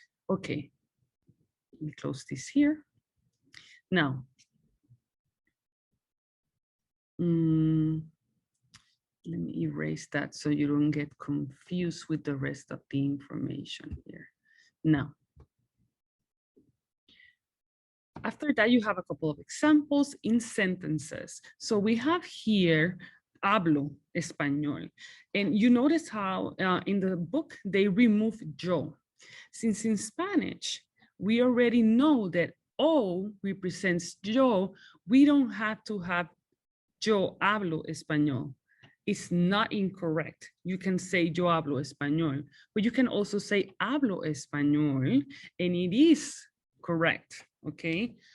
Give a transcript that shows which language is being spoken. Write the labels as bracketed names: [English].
[English] Okay, let me close this here. Now, let me erase that so you don't get confused with the rest of the information here. Now, after that, you have a couple of examples in sentences. So we have here, [Spanish] hablo español. [English] And you notice how in the book, they remove yo. Since in Spanish, we already know that O represents yo, we don't have to have [Spanish] yo hablo español. [English] It's not incorrect. You can say [Spanish] yo hablo español, [English] but you can also say [Spanish] hablo español, [English] and it is correct, okay?